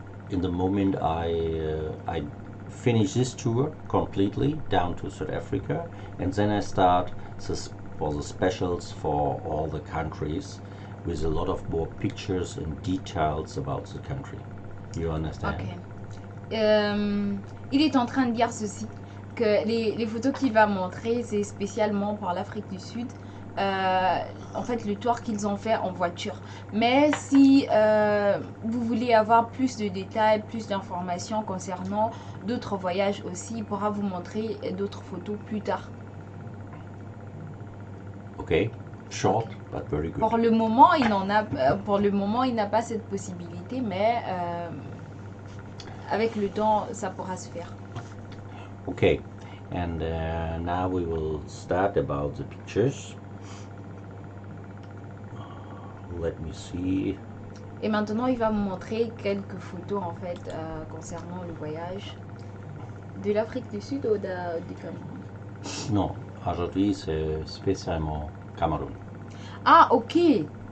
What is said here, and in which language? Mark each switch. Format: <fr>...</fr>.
<en>In the moment I finish this tour completely down to South Africa, and then I start for the specials for all the countries with a lot of more pictures and details about the country. You understand? Ok.</en> <fr>Il est en train de dire ceci, que les photos qu'il va montrer, c'est spécialement pour l'Afrique du Sud, en fait, le tour qu'ils ont fait en voiture. Mais si vous voulez avoir plus de détails, plus d'informations concernant d'autres voyages aussi, il pourra vous montrer d'autres photos plus tard.</fr> <en>Okay, short but very good.</en> <fr>Pour le moment, il n'a pas cette possibilité, mais avec le temps, ça pourra se faire.</fr> <en>Okay, and now we will start about the pictures. Let me see.</en> <fr>Et maintenant, il va me montrer quelques photos en fait concernant le voyage de l'Afrique du Sud ou du Cameroun. Non, aujourd'hui c'est spécialement Cameroun. Ah, ok.</fr>